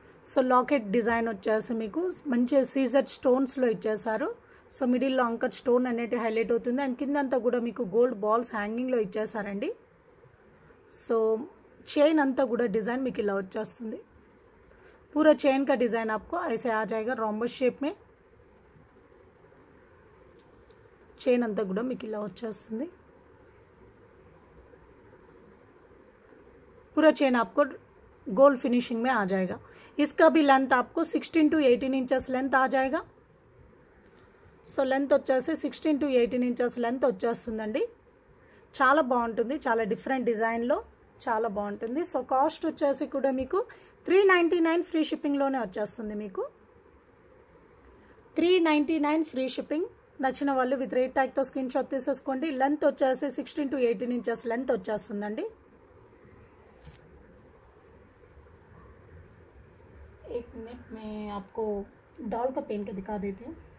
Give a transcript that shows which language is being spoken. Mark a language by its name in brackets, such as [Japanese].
[Telugu] So locket design వచ్చేసి మీకు మంచి సీజర్ స్టోన్స్లో ఇచ్చేసారు. సో మిడిల్లో అంకర్ స్టోన్ అనేది హైలైట్ అవుతుంది అండ్ కిందంతా కూడా మీకు గోల్డ్ బాల్స్ హ్యాంగింగ్లో ఇచ్చేసారండి. సో చైన్ అంతా కూడా డిज़ाइन మీకు ఇలా వచ్చేస్తుంది. [Hindi] पूरा चेन का डिज़ाइन आपको ऐसे आ जाएगा रोम्बस शेप में. [Telugu] चेन अंता కూడా మీకు ఇలా వచ్చేస్తుంది. [Hindi] पूरा चेन आपको गोल्ड फिनिशिंग में आ जाएगा. इसका भी लेंथ आपको 16 to 18 इंचेस लेंथ आ जाएगा. [Telugu] సో లెంత్ వచ్చేసి 16 to 18 ఇంచెస్ లెంత్ వచ్చేస్తుందండి. చాలా బాగుంటుంది, చాలా డిఫరెంట్ డిజైన్లో చాలా బాగుంటుంది. సో కాస్ట్ వచ్చేసి కూడా మీకు 399 ఫ్రీ షిప్పింగ్లోనే వచ్చేస్తుంది. మీకు 399 ఫ్రీ షిప్పింగ్. నచ్చిన వాళ్ళు విత్ రేట్ ట్యాగ్తో స్క్రీన్ షాట్ తీసేసుకోండి. లెంత్ వచ్చేసి 16 to 18 ఇంచెస్ లెంత్ వచ్చేస్తుందండి. [Hindi] एक मिनट में आपको डॉल का पेन के दिखा देती हूँ.